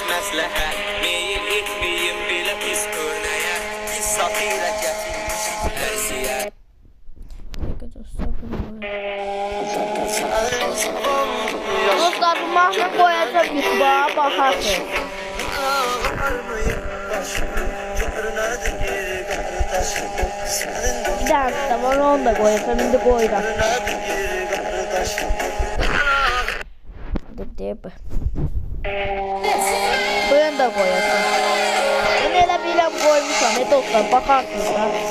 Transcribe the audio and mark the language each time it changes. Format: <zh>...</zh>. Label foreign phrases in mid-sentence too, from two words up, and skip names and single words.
<az>məsləhət. Meyil etməyim belə pis örnəyə, biz satıyla gətirmişik ərziyə.</az> <tr>Dostlar, bu mahnı koyacağım YouTube'a, bakarsın. Bir tanesi de var, onu da koyacağım, şimdi koyacağım. Bunu da koyacağım.</tr> <az>Ben elə biləm koymuşam, dostlar, bakarsınız da.</az>